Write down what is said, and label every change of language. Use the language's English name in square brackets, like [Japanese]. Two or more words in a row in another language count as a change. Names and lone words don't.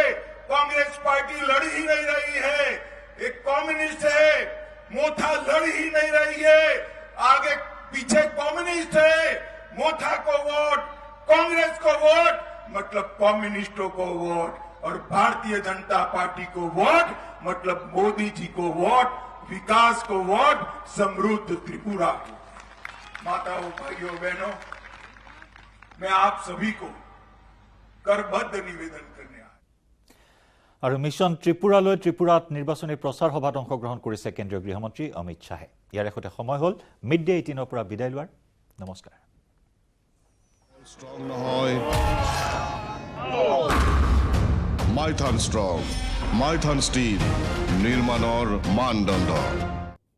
[Hindi] कांग्रेस पार्टी लड़ ही नहीं रही है, एक कम्युनिस्ट है, मोथा लड़ ही नहीं रही है, आगे पीछे कम्युनिस्ट है, मोथा को वोट, कांग्रेस को वोट मतलब कम्युनिस्टों को वोट और भारतीय जनता पार्टी को वोट मतलब मोदी जी को वोट, विकास को वोट, समृद्ध त्रिपुरा को। माताओं भाइयों बहनों, मैं आप सभी को करबद्ध निवेदन करने आया। [Assamese] আৰু মিছন ত্ৰিপুৰালৈ ত্ৰিপুৰাত নিৰ্বাচনী প্ৰচাৰ সভাত অংশগ্ৰহণ কৰিছে কেন্দ্ৰীয় গৃহমন্ত্ৰী অমিত শ্বাহে। ইয়াৰ সৈতে সময় হ'ল মিড ডে 18 পৰা বিদায় লোৱাৰ। নমস্কাৰ। স্ট্রং নহয় মাইথান স্ট্রং, মাইথান স্টিল নির্মাণৰ মানদণ্ড।